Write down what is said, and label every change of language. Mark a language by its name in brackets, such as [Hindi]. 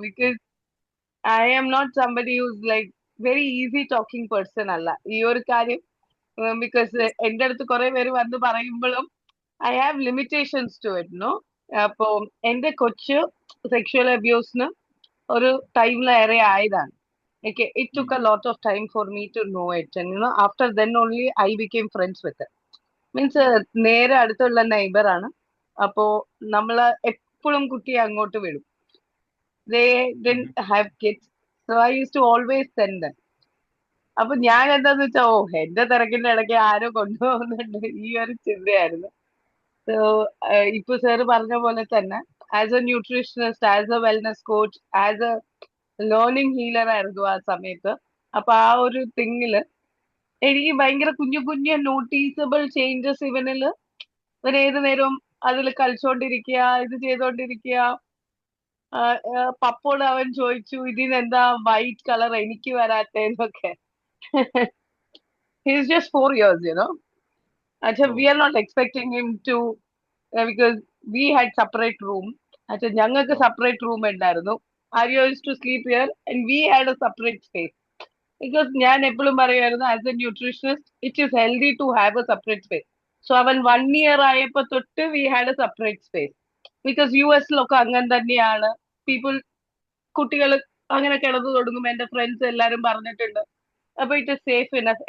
[English] because I am not somebody who's like very easy talking person [Malayalam] അല്ല ഈ ഒരു കാര്യം. ബിക്കോസ് എന്റെ അടുത്ത് കുറെ പേര് വന്ന് പറയുമ്പോഴും [English] I have limitations to it, no. [Malayalam] അപ്പോ എന്റെ കൊച്ച് സെക്ഷുവൽ അബ്യൂസിന് ഒരു ടൈമിലേറെ ആയതാണ്. [English] Okay, it took a lot of time for me to know it, and after then only I became friends with it. [Malayalam] Means നേരെ അടുത്തുള്ള നൈബർ ആണ്. അപ്പോ നമ്മള് എപ്പോഴും കുട്ടിയെ അങ്ങോട്ട് വിടും. [English] They didn't have kids, so I used to always send them. [Malayalam] അപ്പൊ ഞാൻ എന്താന്ന് വെച്ചാ, എന്റെ തിരക്കിന്റെ ഇടയ്ക്ക് ആരോ കൊണ്ടുപോകുന്നുണ്ട്, ഈ ഒരു ചിന്തയായിരുന്നു. സോ ഇപ്പൊ സാറ് പറഞ്ഞ പോലെ തന്നെ as A nutritionist, as A wellness coach, as A learning healer ആയിരുന്നു ആ സമയത്ത്. അപ്പൊ ആ ഒരു തിങ്ങില് എനിക്ക് ഭയങ്കര കുഞ്ഞു കുഞ്ഞു നോട്ടീസബിൾ ചേഞ്ചസ് ഇവനില്. ഇവൻ ഏത് നേരവും അതിൽ കളിച്ചോണ്ടിരിക്കുക, ഇത് ചെയ്തോണ്ടിരിക്കുക. പപ്പോട് അവൻ ചോദിച്ചു, ഇതിനെന്താ വൈറ്റ് കളർ എനിക്ക് വരാത്തേന്നൊക്കെ. [English] He's just 4 years, we are not expecting him to, because we had separate room. [Malayalam] ഞങ്ങൾക്ക് separate room ഉണ്ടായിരുന്നു. [English] Arya used to sleep here and we had a separate space. Because [Malayalam] ഞാൻ എപ്പോഴും പറയുമായിരുന്നു, [English] As a nutritionist it is healthy to have a separate space. [Malayalam] So അവൻ 1 year ആയപ്പോ തൊട്ട് [English] We had a separate space. [Malayalam] Because US അങ്ങനെ തന്നെയാണ്. People, കുട്ടികൾ അങ്ങനെ കിടന്നു തുടങ്ങും. എന്റെ ഫ്രണ്ട്സ് എല്ലാരും പറഞ്ഞിട്ടുണ്ട്. അപ്പൊ [English] It is safe enough.